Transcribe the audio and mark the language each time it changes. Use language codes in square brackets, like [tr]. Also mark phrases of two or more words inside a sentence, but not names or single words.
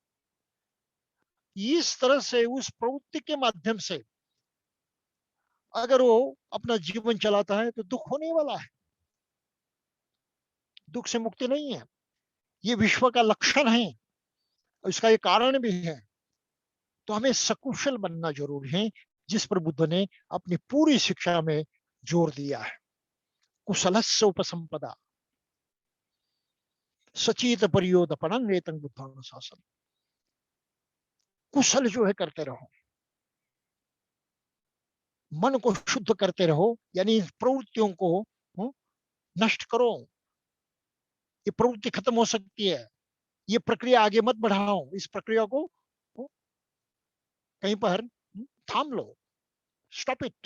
[hi] इस तरह से उस प्रवृत्ति के माध्यम से अगर वो अपना जीवन चलाता है तो दुख होने वाला है, दुख से मुक्ति नहीं है, ये विश्व का लक्षण है, इसका ये कारण भी है। तो हमें सकुशल बनना जरूरी है, जिस पर बुद्ध ने अपनी पूरी शिक्षा में जोर दिया है। [pi] कुशलस्य उपसंपदा सचेत परियोदपणं एतं बुद्धानुशासनं। [hi] कुशल जो है करते रहो, मन को शुद्ध करते रहो, यानी प्रवृत्तियों को नष्ट करो। ये प्रवृत्ति खत्म हो सकती है, ये प्रक्रिया आगे मत बढ़ाओ, इस प्रक्रिया को कहीं पर थाम लो, [en] stop it.